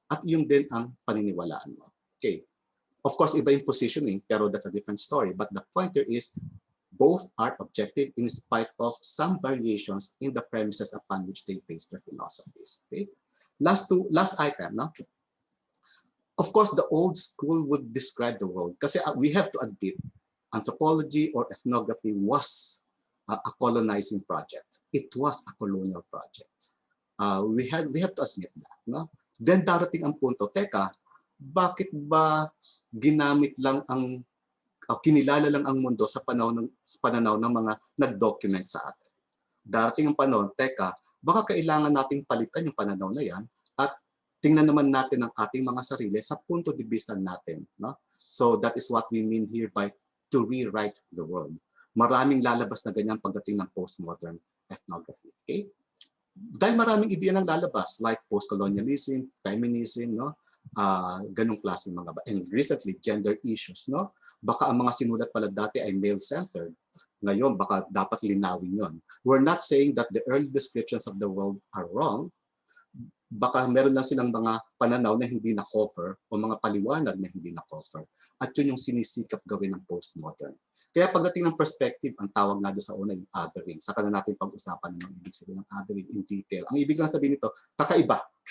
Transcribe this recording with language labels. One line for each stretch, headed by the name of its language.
Filipino: At yun din ang paniniwalaan mo.
English: Okay. Of course,
Filipino: iba yung positioning, pero
English: that's a different story. But the point here is, both are objective in spite of some variations in the premises upon which they base their philosophies. Okay? Last item. No? Of course, the old school would describe the world. Kasi we have to admit, anthropology or ethnography was a colonizing project. It was a colonial project. We have to admit that. No?
Filipino: Then darating ang punto, teka, bakit ba ginamit lang kinilala lang ang mundo sa pananaw ng mga nag-document sa atin. Darating ang panahon, teka, baka kailangan nating palitan yung pananaw na yan at tingnan naman natin ang ating mga sarili sa punto de vista natin. No?
English: So that is what we mean here by to rewrite the world.
Filipino: Maraming lalabas na ganyan pagdating ng postmodern ethnography. Okay? Dahil maraming ideya nang lalabas like post-colonialism, feminism, no? Ganong klaseng mga
English: and recently gender issues,
Filipino: no? Baka ang mga sinulat pala dati ay male-centered. Ngayon baka dapat linawin yon.
English: We're not saying that the early descriptions of the world are wrong.
Filipino: Baka meron lang silang mga pananaw na hindi na-cover o mga paliwanag na hindi na-cover. At yun yung sinisikap gawin ng postmodern. Kaya pagdating ng perspective, ang tawag nga doon sa una yung othering. Saka na natin pag-usapan ng ibig sabihin ng othering in detail. Ang ibig lang sabihin nito, kakaiba.